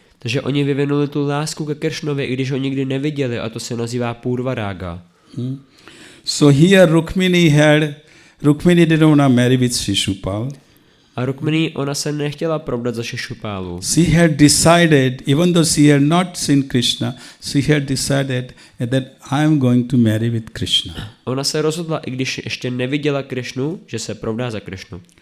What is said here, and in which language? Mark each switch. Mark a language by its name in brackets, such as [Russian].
[Czech] Takže oni vyvinuli tu lásku ke Krišnovi, i když ho nikdy neviděli, a to se nazývá Purvarága. [English] So here Rukmini didn't want to marry with Shishupal. [Czech] A Rukmini, ona se nechtěla provdat za Šišupálu. [English] She had decided, even though she had not seen Krishna, she had decided that I am going to marry with Krishna. [Czech] Ona se rozhodla, i když ještě neviděla Krišnu, že se provdá za Krišnu.